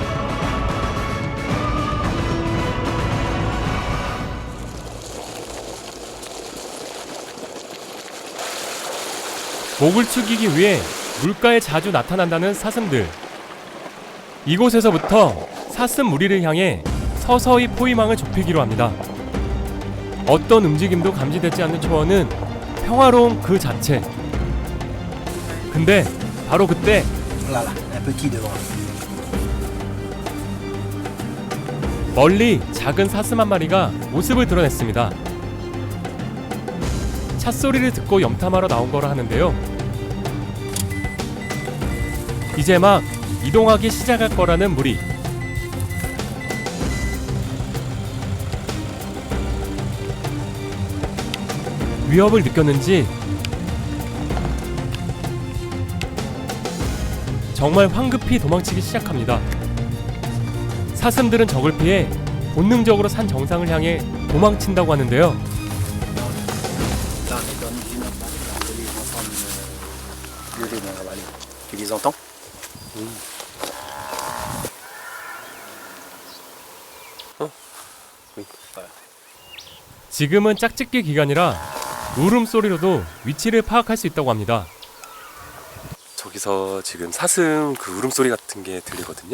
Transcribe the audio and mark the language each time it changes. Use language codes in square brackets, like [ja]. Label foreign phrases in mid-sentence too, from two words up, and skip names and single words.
[ko] 목을 축이기 위해 물가에 자주 나타난다는 사슴들. 이곳에서부터 사슴 무리를 향해 서서히 포위망을 좁히기로 합니다. 어떤 움직임도 감지되지 않는 초원은 평화로운 그 자체. 근데 바로 그때 [fr] Voilà, un petit devant. [ko] 멀리 작은 사슴 한 마리가 모습을 드러냈습니다. 찻소리를 듣고 염탐하러 나온 거라 하는데요. 이제 막 이동하기 시작할 거라는 무리. 위협을 느꼈는지 정말 황급히 도망치기 시작합니다. 사슴들은 적을 피해 본능적으로 산 정상을 향해 도망친다고 하는데요. [fr] Là, on est dans une autre vallée, là, on peut les entendre gueuler dans la vallée. Tu les entends? [ko] 지금은 짝짓기 기간이라 울음소리로도 위치를 파악할 수 있다고 합니다. 저기서 지금 사슴 그 울음소리 같은 게 들리거든요.